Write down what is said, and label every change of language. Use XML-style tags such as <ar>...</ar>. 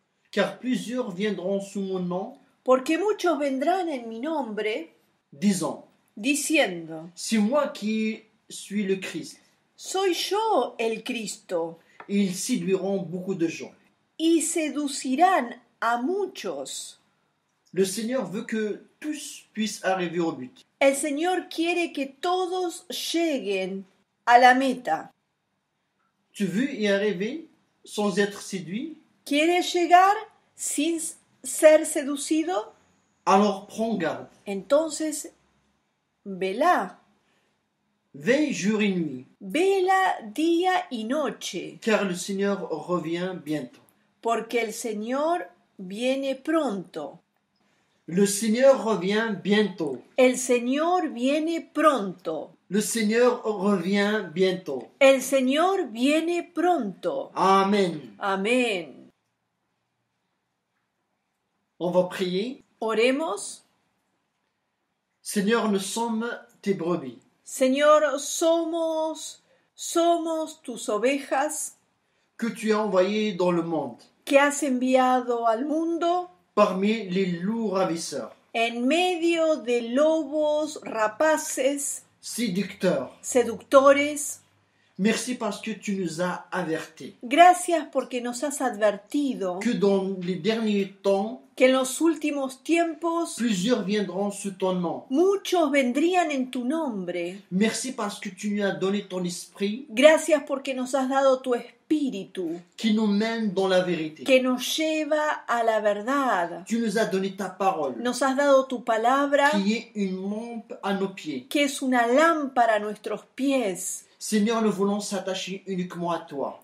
<fr>car plusieurs viendront sous mon nom,</fr> <es>porque muchos vendrán en mi nombre,</es> <fr>disant,</fr> <es>diciendo,</es> <fr>c'est moi qui suis le Christ.</fr> <es>soy yo el Cristo,</es> <fr>Et ils séduiront beaucoup de gens.</fr> <es>y seducirán a muchos.</es> <fr>Le Seigneur veut que tous puissent arriver au but.</fr> <es>El Señor quiere que todos lleguen a la meta.</es> <fr>Tu veux y arriver sans être séduit?</fr> <es>¿Quieres llegar sin ser seducido?</es> <fr>Alors prends garde.</fr> <es>Entonces, vela.</es> <fr>Veille jour et nuit,</fr> <es>Vela día y noche,</es> <fr>car le Seigneur revient bientôt.</fr> <es>porque el Señor viene pronto.</es> <fr>Le Seigneur revient bientôt.</fr> <es>El Señor viene pronto.</es> <fr>Le Seigneur revient bientôt.</fr> <es>El Señor viene pronto.</es> <fr>Amen.</fr> <es>Amén.</es> <fr>On va prier.</fr> <es>Oremos.</es> <fr>Seigneur, nous sommes tes brebis.</fr> <es>Señor, somos tus ovejas</es> <fr>Que tu as envoyées dans le monde,</fr> <es>que has enviado al mundo</es> <fr>parmi les loups ravisseurs,</fr> <es>en medio de lobos rapaces,</es> <fr>séducteurs.</fr> <es>seductores.</es> <fr>Merci parce que tu nous as avertis</fr> <es>Gracias porque nos has advertido</es> <fr>que dans les derniers temps,</fr> <es>que en los últimos tiempos</es> <fr>plusieurs viendront sous ton nom.</fr> <es>muchos vendrían en tu nombre.</es> <fr>Merci parce que tu nous as donné ton esprit</fr> <es>Gracias porque nos has dado tu espíritu</es> <fr>qui nous mène dans la vérité.</fr> <es>que nos lleva a la verdad.</es> <fr>Tu nous as donné ta parole</fr> <es>Nos has dado tu palabra</es> <fr>qui est une lampe à nos pieds.</fr> <es>que es una lámpara a nuestros pies.</es> <fr>Seigneur, nous voulons s'attacher uniquement à toi,</fr>